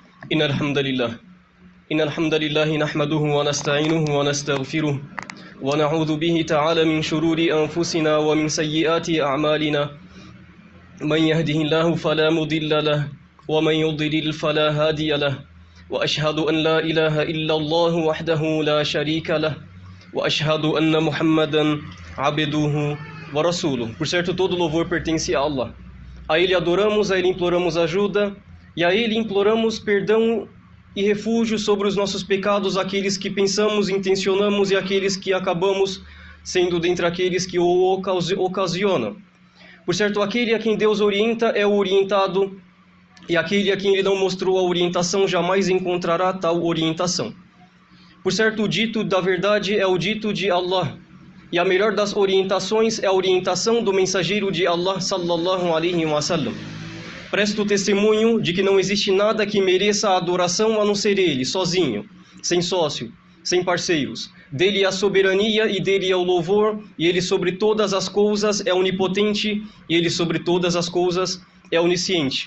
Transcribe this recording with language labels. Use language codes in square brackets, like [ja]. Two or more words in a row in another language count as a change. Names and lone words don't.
[ar] إن الحمد لله نحمده ونستعينه ونستغفره ونعوذ به تعالى من شرور أنفسنا ومن سيئات أعمالنا من يهده الله فلا مضل له ومن يضلل فلا هادي له وأشهد أن لا إله إلا الله وحده لا شريك له وأشهد أن محمدا عبده ورسوله. [pt] Por certo, todo louvor pertence a Allah. A Ele adoramos, a Ele imploramos ajuda e a Ele imploramos perdão e refúgio sobre os nossos pecados, aqueles que pensamos, intencionamos e aqueles que acabamos sendo dentre aqueles que o ocasionam. Por certo, aquele a quem Deus orienta é o orientado, e aquele a quem Ele não mostrou a orientação jamais encontrará tal orientação. Por certo, o dito da verdade é o dito de Allah, e a melhor das orientações é a orientação do mensageiro de Allah, [ar] صلى الله عليه وسلم. [pt] Presto testemunho de que não existe nada que mereça a adoração a não ser Ele, sozinho, sem sócio, sem parceiros. Dele é a soberania e dele é o louvor, e Ele sobre todas as coisas é onipotente, e Ele sobre todas as coisas é onisciente.